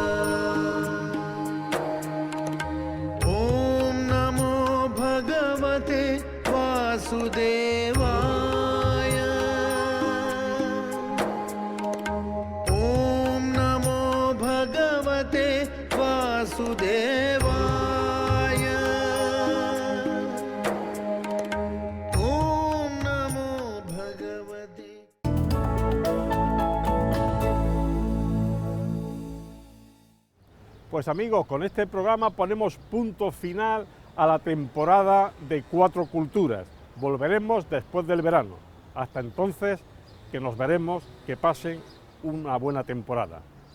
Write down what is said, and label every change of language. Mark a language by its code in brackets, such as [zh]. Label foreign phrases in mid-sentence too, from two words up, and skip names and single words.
[sa] ॐ नमो भगवते वासुदेवाय ॐ नमो भगवते वासुदेवाय ॐ नमो भगवते [es] Pues amigos, con este programa ponemos punto final a la temporada de Cuatro Culturas. Volveremos después del verano. Hasta entonces, que nos veremos, que pasen una buena temporada.